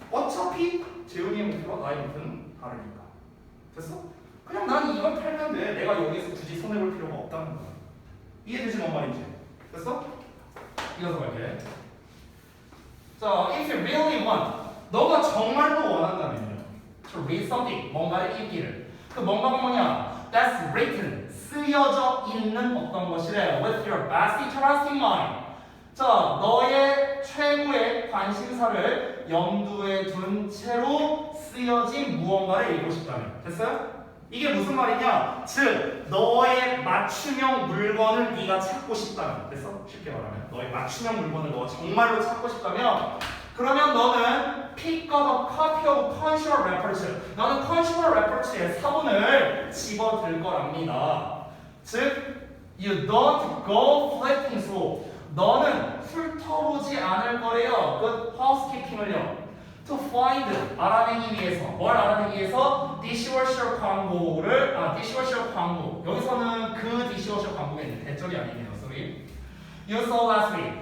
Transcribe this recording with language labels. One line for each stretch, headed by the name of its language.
Korean: 어차피 재훈이의 목표와 나의 목표는 다르니까. 됐어? 그냥 난 이걸 팔면 돼. 내가 여기서 굳이 손해볼 필요가 없다는 거야. 이해되지 뭔 말인지? 됐어? 이어서 갈게. 자,
English: if you really want,
Korean: 너가 정말로 원한다면요.
English: To read something,
Korean: 뭔가를 읽기를. 그 뭔가가 뭐냐?
English: That's written,
Korean: 쓰여져 있는 어떤 것이래.
English: With your best interest in mind.
Korean: 자, 너의 최고의 관심사를 염두에 둔 채로 쓰여진 무언가를 읽고 싶다면. 됐어요? 이게 무슨 말이냐? 즉, 너의 맞춤형 물건을 네가 찾고 싶다면. 됐어? 쉽게 말하면. 너의 맞춤형 물건을 너가 정말로 찾고 싶다면, 그러면 너는
English: pick up a copy of consumer reports.
Korean: 너는 consumer reports의 사본을 집어들 거랍니다.
English: 즉, you don't go flipping through.
Korean: 너는 훑어보지 않을 거래요. 그 housekeeping을요.
English: To find,
Korean: 알아내기 위해서. 뭘 알아내기 위해서? dishwasher 광고를, dishwasher 광고. 여기서는 그 dishwasher 광고겠네. 대절이 아니네요.
English: sorry. You saw last week.